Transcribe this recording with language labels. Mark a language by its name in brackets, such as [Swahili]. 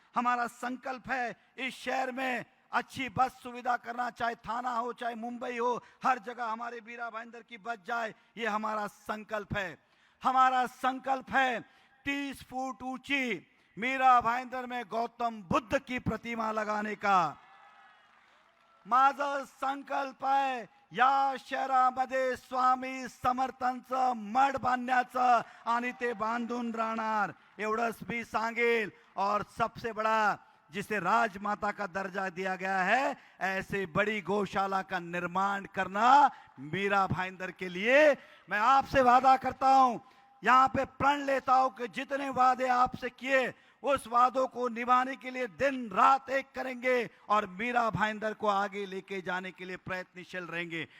[Hindi] हमारा संकल्प है इस शहर में अच्छी बस सुविधा करना, चाहे थाना हो, चाहे मुंबई हो, हर जगह हमारे मीरा भाईंदर की बस जाए, ये हमारा संकल्प है। हमारा संकल्प है 30 फुट ऊंची मीरा भाईंदर में गौतम बुद्ध की प्रतिमा लगाने का। [Marathi] माझं संकल्प आहे या शहरामध्ये स्वामी समर्थांचं मठ बांधण्याचं आणि ते बांधून राहणार, एवढंच मी सांगेल। [Hindi] और सबसे बड़ा, जिसे राजमाता का दर्जा दिया गया है, ऐसे बड़ी गौशाला का निर्माण करना मीरा भाईंदर के लिए मैं आपसे वादा करता हूं, यहां पे प्रण लेता हूं कि जितने वादे आपसे किए उस वादों को निभाने के लिए दिन रात एक करेंगे और मीरा भाईंदर को आगे लेके जाने के लिए प्रयत्नशील रहेंगे।